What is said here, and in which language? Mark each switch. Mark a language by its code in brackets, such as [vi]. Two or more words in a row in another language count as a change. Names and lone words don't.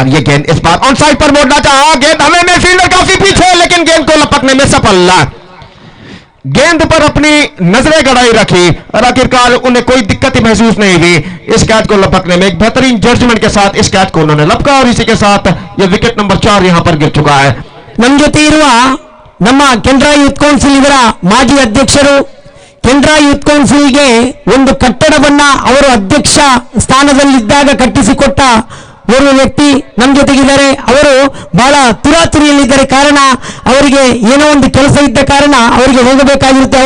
[hi] ये गेंद इस बार [en] on side [hi] पर मोड़ना चाहा, गेंद हमें में फील्डर काफी पीछे, लेकिन गेंद को लपकने में सफल, गेंद पर अपनी नजरें गड़ाई रखी, और आखिरकार उन्हें कोई दिक्कत ही महसूस नहीं हुई इस कैच को लपकने में। एक बेहतरीन जजमेंट के साथ इस कैच को उन्होंने लपका, और इसी के साथ यह [en] wicket number [hi] 4 यहां पर गिर चुका है। [kn] ನಮ್ಮ ಜೊತೆ ಇರುವ ನಮ್ಮ ಕೆನರಾ ಯೂತ್ ಕೌನ್ಸಿಲ್ ಇದರ ಮಾಜಿ ಅಧ್ಯಕ್ಷರು, ಕೆನರಾ ಯೂತ್ ಕೌನ್ಸಿಲ್ಗೆ ಒಂದು ಕಟ್ಟಡವನ್ನ ಅವರು ಅಧ್ಯಕ್ಷ ಸ್ಥಾನದಲ್ಲಿದ್ದಾಗ ಕಟ್ಟಿಸಿಕೊಟ್ಟ ಓರ್ವ ವ್ಯಕ್ತಿ ನಮ್ಮ ಜೊತೆಗಿದ್ದಾರೆ. ಅವರು ಬಹಳ ತುರಾತುರಿಯಲ್ಲಿದ್ದಾರೆ, ಕಾರಣ ಅವರಿಗೆ ಏನೋ ಒಂದು ಕೆಲಸ ಇದ್ದ ಕಾರಣ ಅವರಿಗೆ ಹೋಗಬೇಕಾಗಿರುತ್ತೆ.